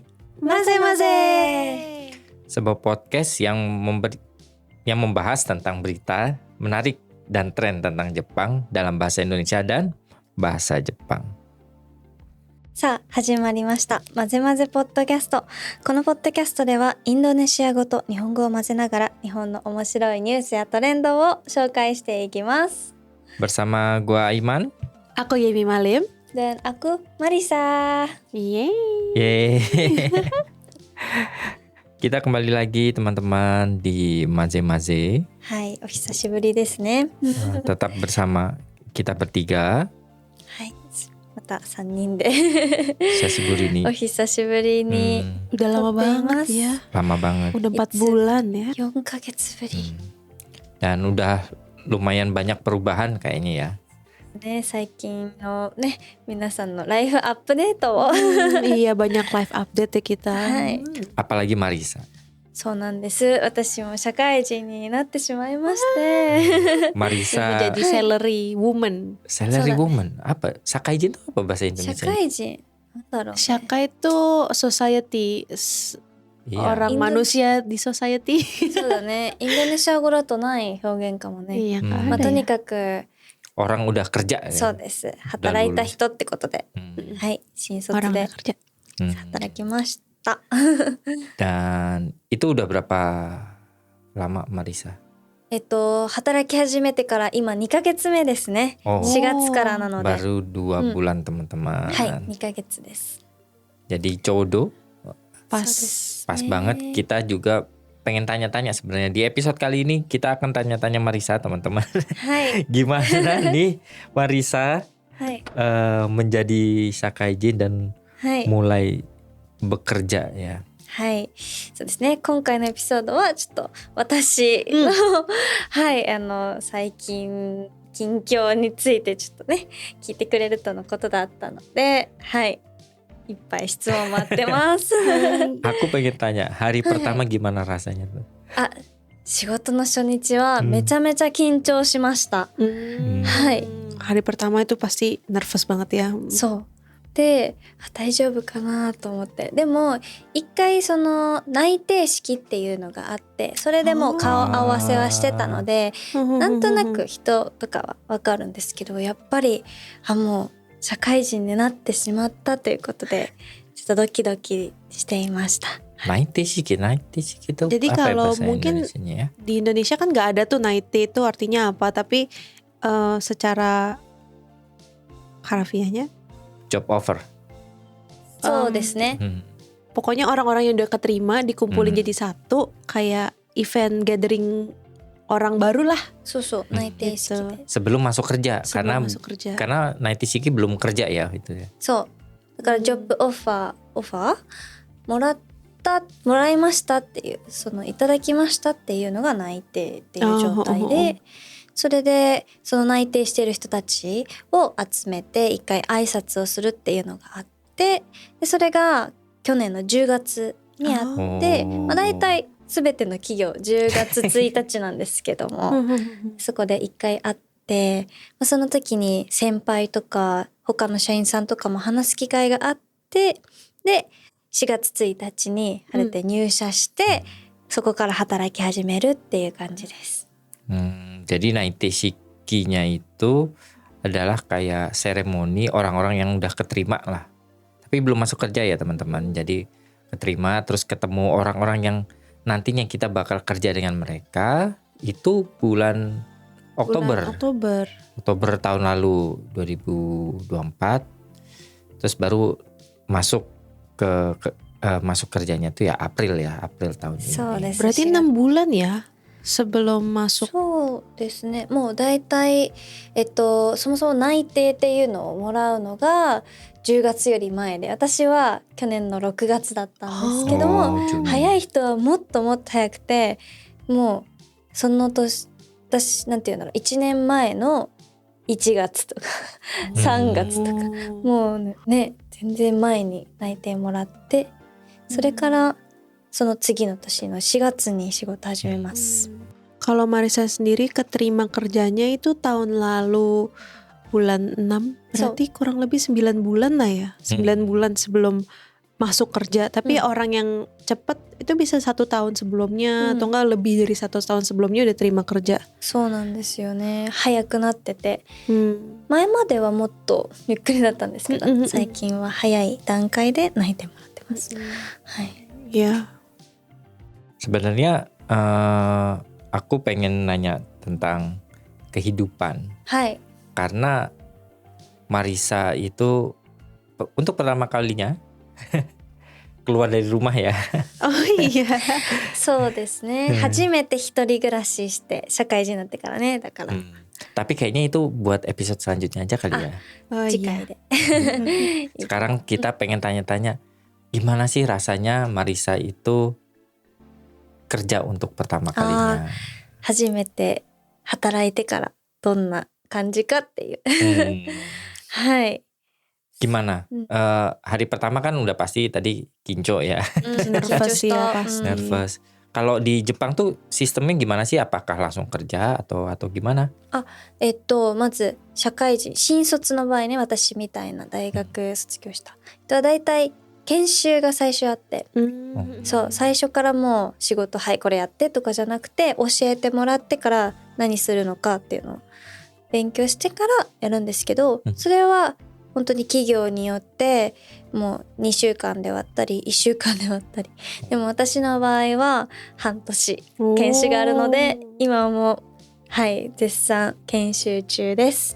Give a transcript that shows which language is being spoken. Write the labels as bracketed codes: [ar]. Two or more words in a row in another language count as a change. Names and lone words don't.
[id] Maze. sebuah podcast yang membahas tentang berita menarik dan tren tentang Jepang dalam bahasa Indonesia dan bahasa Jepang. [ja] さあ始まりましたマゼマゼポッドキャスト。このポッドキャストではインドネシア語と日本語を混ぜながら日本の面白いニュースやトレンドを紹介していきます。 [id] Bersama gua Aiman. Aku Yemi Malim. Dan aku Marisa. Yeay. Yeay. Kita kembali lagi teman-teman di Maze-Maze. [ja] はい、お久しぶりですね。 [id] Tetap bersama kita bertiga. [ja] はい、また3人で [id] Sashiburi nih. [ja] お久しぶりに [id] Udah lama banget ya. Lama banget. Udah 4 bulan ya. [ja] 4 ヶ月ぶり [id] Dan udah lumayan banyak perubahan kayaknya ya. [ja] ね、最近のね皆さんの [en] life update [ja] を [id] Iya banyak [en] live update [id] ya kita. [ja] はい、 [id] Apalagi Marisa. [ja] そうなんです。私も社会人になってしまいまして [id] Marisa Menjadi [en] salary woman. salary woman. [id] Apa? Sakaijin itu apa bahasa [ja] 社 [id] Indonesia? [ja] 会人なんだろうね [id] Shaka itu society, Iya. orang manusia di society. [ja] そうだね。インドネシア語だとない表現かもね。 [id] Iya nggak [ja] まあ、 [id] ada [ja] とに [id] ya. [ja] かく [id] Orang udah kerja ya. [ja] そうです。働いた人ってことで、 はい、新卒 [id] Orang [ja] で [id] udah kerja. [ja] 働きました。 [id] Dan itu udah berapa lama Marisa? [ja] 働き始めてから今2ヶ月目ですね。 Oh. 4月からなので、 [id] Baru 2 bulan teman-teman. [ja] はい、2ヶ月です。 [id] Jadi codo Pas. [ja] そうですね [id] pas banget. Kita juga pengen tanya-tanya sebenarnya di episode kali ini kita akan tanya-tanya Marisa teman-teman. [ja] はい、 [id] Gimana nih Marisa [ja] はい、 [id] menjadi sakaijin dan [ja] はい。 [id] mulai bekerja ya. [ja] はい、そうですね。今回のエピソードはちょっと私の、はい、最近近況についてちょっとね聞いてくれるとのことだったので、はい、いっぱい質問待ってます。 [id] Aku pengen tanya hari pertama gimana rasanya tuh? [ja] あ、仕事の初日はめちゃめちゃ緊張しました。はい。 [id] Hari pertama itu pasti nervous banget ya. [ja] そうで、大丈夫かなと思って、でも一回その内定式っていうのがあって、それでもう顔合わせはしてたので、なんとなく人とかはわかるんですけど、やっぱりもう社会人になってしまったということでちょっとドキドキしていました。 [id] Naiteshiki itu Jadi apa ya kalau bahasa mungkin Indonesianya ya? di Indonesia kan nggak ada tuh naite itu artinya apa, tapi secara harafiahnya [en] Job offer. [ja] そうですね。 [id] pokoknya orang-orang yang udah keterima dikumpulin Hmm. jadi satu, kayak [en] event gathering [id] orang baru lah [ja] そうそう、内定式で。 [id] Sebelum masuk kerja sebelum masuk kerja. karena Naiteshiki belum kerja ya itu ya. [ja] そう。だから [en] job offer [ja] もらいましたっていう、そのいただきましたっていうのが内定っていう状態で、それでその内定している人たちを集めて一回挨拶をするっていうのがあって、でそれが去年の10月にあって、まあ、大体全ての企業10月1日なんですけどもそこで一回会って、まあ、その時に先輩とか他の社員さんとかも話す機会があって、で4月1日に晴れて入社して、そこから働き始めるっていう感じです。 [id] Jadi Naiteshikinya itu adalah kayak seremoni orang-orang yang udah keterima lah. Tapi belum masuk kerja ya teman-teman. Jadi keterima terus ketemu orang-orang yang nantinya kita bakal kerja dengan mereka. Itu bulan Oktober. Oktober tahun lalu 2024. Terus baru masuk masuk kerjanya tuh ya April tahun ini. [ja] そうです。 [id] Berarti 6 bulan ya? sebelum masuk? [ja] そうですね。もうだいたいそもそも内定っていうのをもらうのが10月より前で、私は去年の6月だったんですけども、早い人はもっともっと早くて、もうその年、私なんていうんだろう、1年前の1月とか3月とか、もうね、全然前に内定もらって、それからその次の年の4月に仕事始めます。 [id] Kalau Marisa sendiri keterima kerjanya itu tahun lalu bulan 6, berarti kurang lebih 9 bulan lah ya. 9 bulan sebelum masuk kerja. Tapi orang yang cepet itu bisa 1 tahun sebelumnya atau enggak lebih dari 1 tahun sebelumnya udah terima kerja. [ja] そうなんですよね。早くなってて、前まではもっとゆっくりだったんですけど、最近は早い段階で内定もらってます。はい。 [id] Ya. Sebenarnya aku pengen nanya tentang kehidupan. [ja] はい。 [id] Karena Marisa itu untuk pertama kalinya keluar dari rumah ya. Oh iya. [ja] そうですね。初めて一人暮らしして社会人になってからね。だから。 [id] Tapi kayaknya itu buat episode selanjutnya aja kali ya. [ja] 次回で。 [id] Sekarang kita pengen tanya-tanya, gimana sih rasanya Marisa itu kerja untuk pertama kalinya? [ja] 初めて働いてからどんな感じかっていう。はい。 [id] Gimana? Hari pertama kan udah pasti tadi kinco ya. Nervous ya pasti. Nervous. Kalau di Jepang tuh sistemnya gimana sih? Apakah langsung kerja atau gimana? [ja] まず社会人新卒の場合ね、私みたいな大学卒業した人はだいたい研修が最初あって、そう最初からもう仕事はいこれやってとかじゃなくて、教えてもらってから何するのかっていうのを勉強してからやるんですけど、それは本当に企業によってもう2週間で割ったり1週間で割ったり、でも私の場合は半年研修があるので、今はもうはい絶賛研修中です。